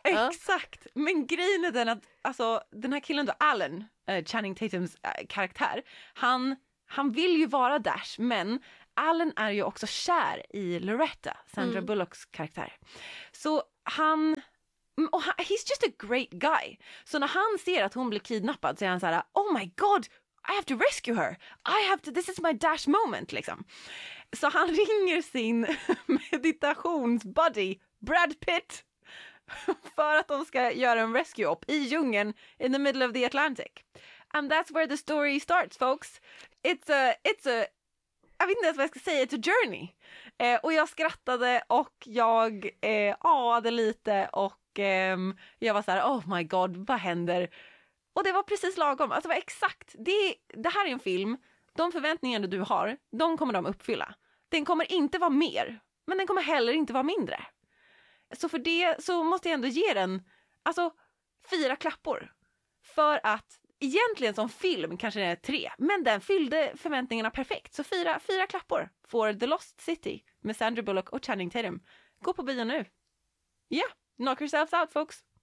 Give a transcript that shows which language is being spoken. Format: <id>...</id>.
<sv>Exakt, men grejen är den att, alltså, den här killen då, Alan, Channing Tatums karaktär, han vill ju vara Dash, men Alan är ju också kär i Loretta, Sandra Bullocks karaktär. Så han, och han,</sv> <en>he's just a great guy.</en> <sv>Så när han ser att hon blir kidnappad så är han så här:</sv> <en>oh my god, I have to rescue her. I have to, this is my Dash moment,</en> <sv>liksom. Så han ringer sin meditationsbuddy, Brad Pitt, för att de ska göra en rescue-op i djungeln,</sv> <en>in the middle of the Atlantic. And that's where the story starts, folks. It's a,</en> <sv>jag vet inte ens vad jag ska säga,</sv> <en>it's a journey.</en> <sv>Och jag skrattade och jag aade lite och jag var så här:</sv> <en>oh my god,</en> <sv>vad händer? Och det var precis lagom, alltså det var exakt, det här är en film, de förväntningar du har, de kommer de uppfylla. Den kommer inte vara mer, men den kommer heller inte vara mindre. Så för det så måste jag ändå ge den, alltså, 4 klappor. För att egentligen som film kanske det är 3, men den fyllde förväntningarna perfekt. Så 4 klappor får The Lost City med Sandra Bullock och Channing Tatum. Gå på bio nu. Ja,</sv> <en>yeah, knock yourselves out, folks.</en>